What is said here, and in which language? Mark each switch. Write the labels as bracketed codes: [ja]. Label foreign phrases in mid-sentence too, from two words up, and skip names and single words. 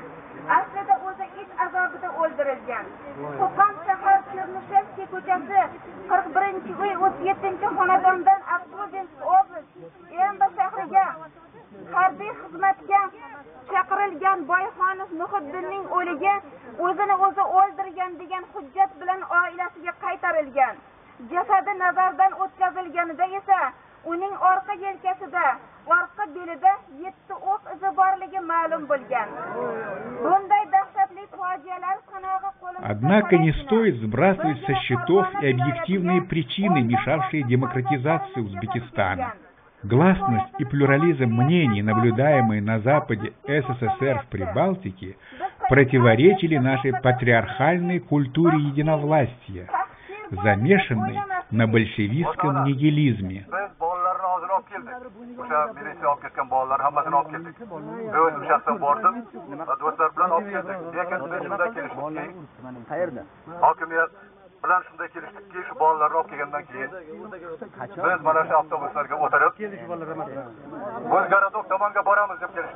[uz] Aslida o'zi it azobida o'ldirilgan. Qo'qon shahar Chernusheskiy ko'chasi 41-uy 37-xonadondan Akbobinsk oblast Emba shahriga harbiy xizmatga chaqirilgan Boyxonov Muhiddinning o'ligi o'zini o'zi o'ldirgan degan hujjat bilan oilasiga qaytarilgan. Jasadi nazardan o'tkazilganida esa uning orqa yelkasida, orqa belida 7 o'q izi borligi ma'lum bo'lgan. Bunday dahshatli fojialar sanog'i qo'limizda. [ru] Однако не стоит сбрасывать со счетов и объективные причины, мешавшие демократизации Узбекистана. Гласность и плюрализм мнений, наблюдаемые на западе СССР в Прибалтике, противоречили нашей патриархальной культуре единовластия, замешанной на большевистском нигилизме. [uz] olib keldik. O'sha militsiya olib ketgan bolalar hammasini olib keldik. O'zim shaxsan bordim, do'stlar bilan olib keldik. Lekin biz shunday kelishdikki, qayerda? hokimiyat bilan shunday kelishdikki, shu bolalarni olib kelgandan keyin biz mana shu avtobuslarga o'tirib, Bo'zgaradok tomonga boramiz deb kelishdik.